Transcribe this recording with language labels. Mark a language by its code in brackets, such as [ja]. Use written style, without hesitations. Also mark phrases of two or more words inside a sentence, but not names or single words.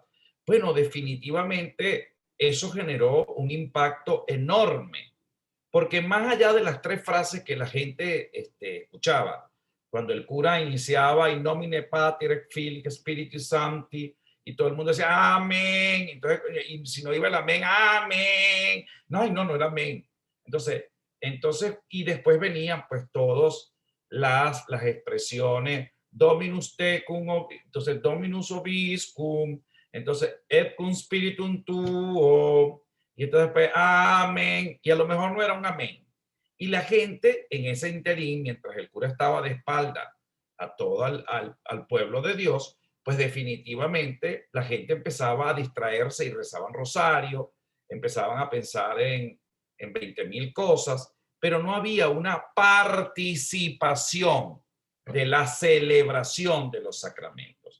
[es] Bueno, definitivamente eso generó un impacto enorme, porque más allá de las 3 frases que la gente escuchaba, cuando el cura iniciaba [la] in nomine Patri et Filii et Spiritus Sancti, [es] y todo el mundo decía amén. Entonces, y si no iba el amén, amén. No era amén. Entonces, y después venían pues todas las expresiones [la] Dominus tecum, [es] entonces [la] Dominus obiscum, [es] entonces [la] et cum spiritum tuo, [es] y entonces pues amén, y a lo mejor no era un amén. Y la gente en ese interín, mientras el cura estaba de espalda a todo al pueblo de Dios, pues definitivamente la gente empezaba a distraerse y rezaban rosario, empezaban a pensar en 20.000 cosas, pero no había una participación de la celebración de los sacramentos.